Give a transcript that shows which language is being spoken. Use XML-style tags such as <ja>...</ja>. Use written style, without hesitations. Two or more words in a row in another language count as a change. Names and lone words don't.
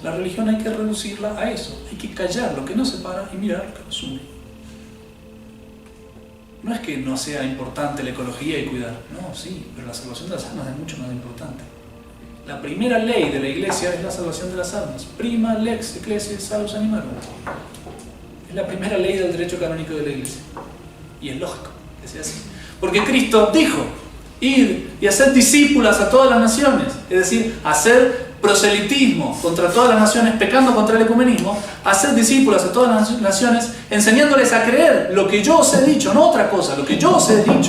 <es>La religión hay que reducirla a eso. Hay que callar lo que nos separa y mirar lo que nos une. No es que no sea importante la ecología y cuidar. No, sí, pero la salvación de las almas es mucho más importante. La primera ley de la Iglesia es la salvación de las almas.</es> <la>Prima lex ecclesiae salus animarum.</la> <es>Es la primera ley del derecho canónico de la Iglesia. Y es lógico que sea así. Porque Cristo dijo, id y haced discípulas a todas las naciones. Es decir, hacer proselitismo contra todas las naciones, pecando contra el ecumenismo, hacer discípulos a todas las naciones, enseñándoles a creer lo que yo os he dicho, no otra cosa, lo que yo os he dicho.</es>